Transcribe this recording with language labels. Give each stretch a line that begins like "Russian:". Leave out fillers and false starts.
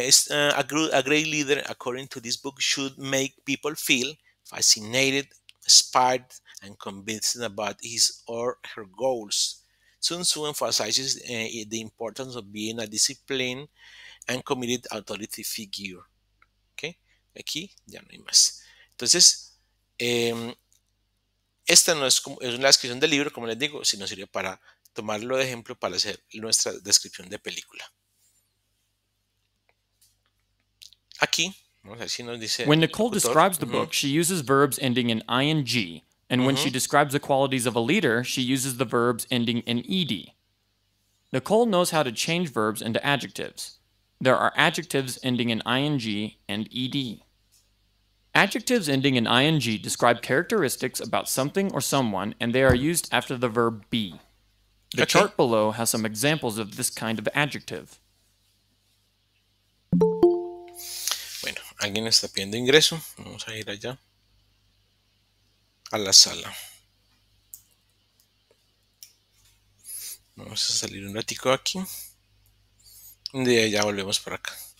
English: A great leader, according to this book, should make people feel fascinated, inspired, and convinced about his or her goals. Sun Tzu emphasizes the importance of being a disciplined and committed authority figure.
Spanish: ¿Okay? Aquí ya no hay más. Entonces, esta no es una descripción del libro, como les digo, sino sirve para tomarlo de ejemplo para hacer nuestra descripción de película. Aquí, vamos a ver si nos dice
English: when
Spanish: el
English: Nicole
Spanish: locutor.
English: describes the book, she uses verbs ending in ing, and when she describes the qualities of a leader, she uses the verbs ending in ed. Nicole knows how to change verbs into adjectives. There are adjectives ending in ing and ed. Adjectives ending in ing describe characteristics about something or someone, and they are used after the verb be. The chart below has some examples of this kind of adjective.
Spanish: Bueno, alguien está pidiendo ingreso. Vamos a ir allá a la sala. Vamos a salir un ratico aquí. De ya volvemos por acá.